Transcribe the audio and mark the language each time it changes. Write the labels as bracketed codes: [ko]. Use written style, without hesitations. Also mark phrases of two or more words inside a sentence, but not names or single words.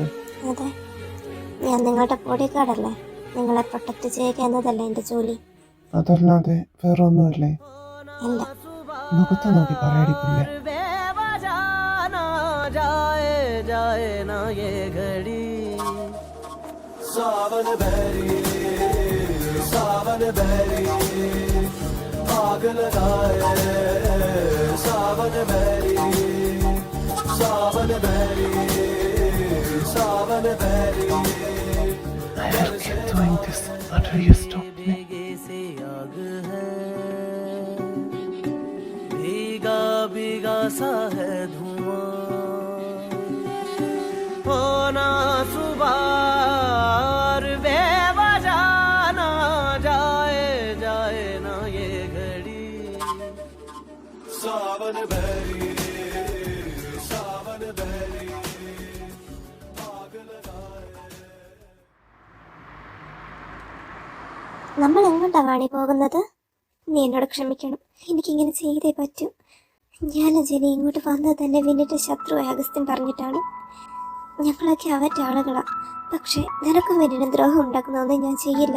[ml] അതെ, ഞാൻ നിങ്ങളുടെ ബോഡിഗാർഡല്ലേ. നിങ്ങളെ പ്രൊട്ടക്ട് ചെയ്യുക എന്നതല്ലേ എന്റെ ജോലി. അതല്ലാതെ വേറെ ഒന്നുമില്ലേ? ഇല്ല. മുഖത്ത് നോക്കി പറയടിക്കില്ല. [hi] आग लगाए सावन बैरी सावन बैरी सावन बैरी [en] I will keep doing this until you stop me. [hi] से आग है भीगा भीगा सा है धुआं होना सुबह बेवजह ना जाए जाए ना ये घड़ी सावन बैरी सावन बैरी आग लगाए. [ml] നമ്മൾ എങ്ങോട്ടാ വാണി പോകുന്നത്? നീ എന്നോട് ക്ഷമിക്കണം. എനിക്കിങ്ങനെ ചെയ്തേ പറ്റൂ. ഞാനും ജെനി ഇങ്ങോട്ട് വന്നത് തന്നെ വിന്നിന്റെ ശത്രു അഗസ്ത്യൻ പറഞ്ഞിട്ടാണ്. ഞങ്ങളൊക്കെ അവൻ്റെ ആളുകളാ. പക്ഷെ നിനക്കും വിന്നിന് ദ്രോഹം ഉണ്ടാക്കുന്നതൊന്നും ഞാൻ ചെയ്യില്ല.